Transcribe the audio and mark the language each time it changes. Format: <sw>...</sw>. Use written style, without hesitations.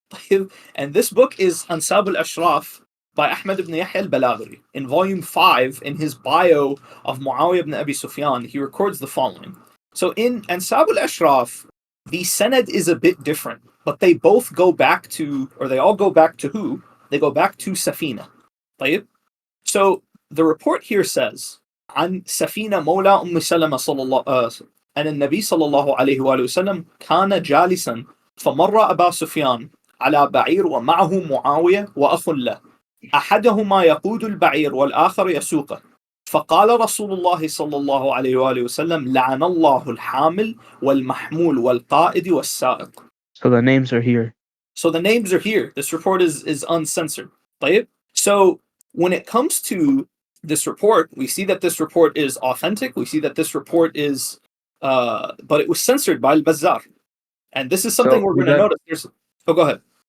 <en>And this book is Ansab al-Ashraf by Ahmad ibn Yahya al-Balaghi. In volume 5, in his bio of Muawiyah ibn Abi Sufyan, he records the following. So in Ansab al-Ashraf, the Sanad is a bit different, but they both go back to, or they all go back to who? They go back to Safina.</en> <ar>طيب?</ar> <en>So the report here says,</en> <ar>عن سفينة مولى أم سلمة صلى الله أن النبي صلى الله عليه وآله وسلم كان جالسا فمر أبا سفيان على بعير ومعه معاوية وأخ له أحدهما يقود البعير والآخر يسوقه فقال رسول الله صلى الله عليه وآله وسلم لعن الله الحامل والمحمول والقائد والسائق.</ar> <en>So the names are here. So the names are here. This report is uncensored.</en> <ar>طيب?</ar> <en>So when it comes to this report, we see that this report is authentic. We see that this report is, but it was censored by al-Bazzar. And this is something we're going to notice. Go ahead.</en>